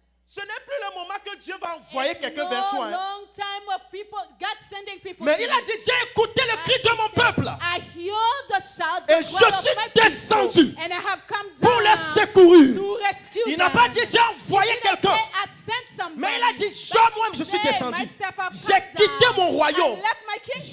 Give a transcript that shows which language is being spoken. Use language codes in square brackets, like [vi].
[fr] Ce n'est plus le moment que Dieu va envoyer [en] It's [fr] quelqu'un [en] no [fr] vers toi. hein. [en] long time of people, God sending people [fr] Mais [en] to [fr] il [en] you. [fr] a dit, j'ai écouté le cri de mon [en] God said, [fr] peuple [en] I hear the shout, [fr] Et [en] the [fr] je [en] cry of [fr] suis [en] my people, [fr] descendu [en] and I have come [fr] pour les [en] down [fr] secourir. [en] to rescue [fr] Il n'a [en] them. [fr] pas dit, j'ai envoyé [en] He didn't [fr] quelqu'un. [en] say, I sent somebody. [fr] Mais il a dit, [en] But [fr] moi-même, je [en] he [fr] suis [en] said, [fr] descendu. [en] myself have [fr] J'ai [en] come [fr] quitté [en] down. [fr] mon royaume. [en] I left my kingdom.